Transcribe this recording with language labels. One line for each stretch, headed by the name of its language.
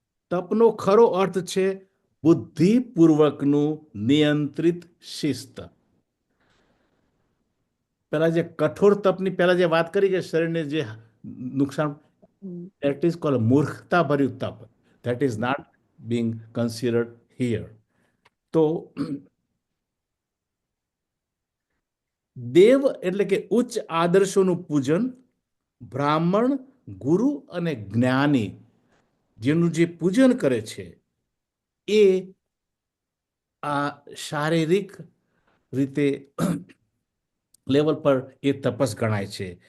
Gujarati: તપનો ખરો અર્થ છે બુદ્ધિપૂર્વકનું નિયંત્રિત શિસ્ત. પેલા જે કઠોર તપની પહેલા જે વાત કરી કે શરીરને જે નુકસાન,
English: that is called
Gujarati: મૂર્ખતા ભર્યું તપ.
English: That is not being considered here.
Gujarati: તો દેવ એટલે કે ઉચ્ચ આદર્શોનું પૂજન, બ્રાહ્મણ, ગુરુ અને જ્ઞાની જેનું જે પૂજન કરે છે એ આ શારીરિક રીતે લેવલ પર એ તપસ ગણાય છે.